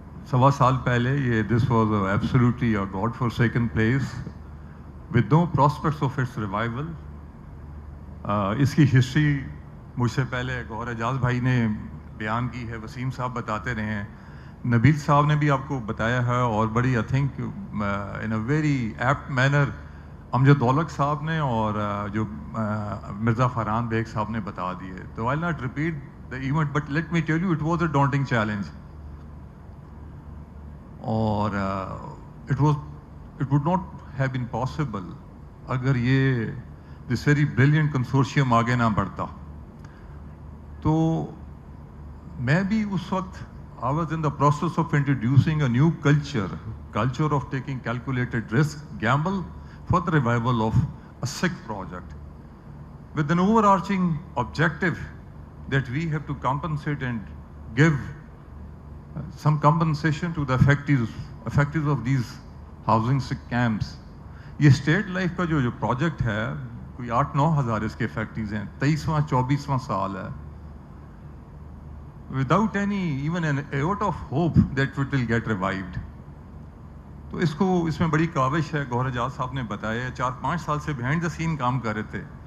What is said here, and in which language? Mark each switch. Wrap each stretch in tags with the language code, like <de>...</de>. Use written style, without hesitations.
<ur>سوا سال پہلے یہ</ur> <en>This was absolutely a godforsaken place with no prospects of its revival.</en> <ur>اس کی ہسٹری مجھ سے پہلے گوہر اعجاز بھائی نے بیان کی ہے، وسیم صاحب بتاتے رہے ہیں، نبیل صاحب نے بھی آپ کو بتایا ہے، اور بڑی</ur> <en>I think in a very apt manner</en> <ur>امجد دولت صاحب نے اور جو مرزا فرحان بیگ صاحب نے بتا دیے۔ تو</ur> <en>I will not repeat the event, but let me tell you, it was a daunting challenge. اور it would not have been possible</en> <ur>اگر یہ</ur> <en>this very brilliant consortium</en> <ur>آگے نہ بڑھتا۔ تو میں بھی اس وقت</ur> <en>I was in the process of introducing a new culture of taking calculated risk, gamble for the revival of a sick project. with an overarching objective that we have to compensate and give some compensation to the effectives of these housing camps.</en> <ur>یہ state life کا جو project ہے کوئی 8-9 ہزار اس کے factories ہیں, 23واں 24واں سال ہے,</ur> <en>Without any even an iota of hope that it will get revived.</en> <ur>تو اس میں بڑی کاوش ہے. گوہر اعجاز صاحب نے بتایا 4-5 سال سے</ur> <en>behind the scene</en> <ur>کام کر رہے تھے.</ur>